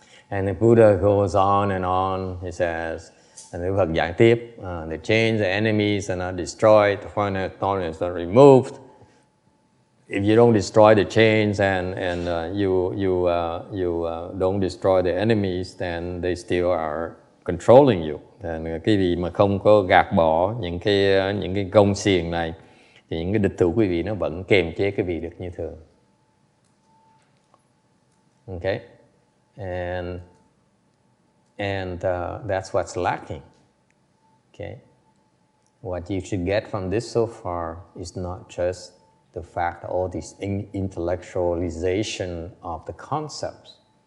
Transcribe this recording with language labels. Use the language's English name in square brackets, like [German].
[English] And the Buddha goes on and on. He says, and [Vietnamese] Đức Phật giảng tiếp, [English] the chains, the enemies are not destroyed, the final thorn is not removed. If you don't destroy the chains and you don't destroy the enemies, then they still are controlling you. [Vietnamese] Cái gì mà không có gạt bỏ những cái gông xiềng này, thì những cái địch thủ quý vị nó vẫn kềm chế quý vị được như thường. [English] Okay, and that's what's lacking. Okay, what you should get from this so far is not just the fact all this intellectualization of the concepts.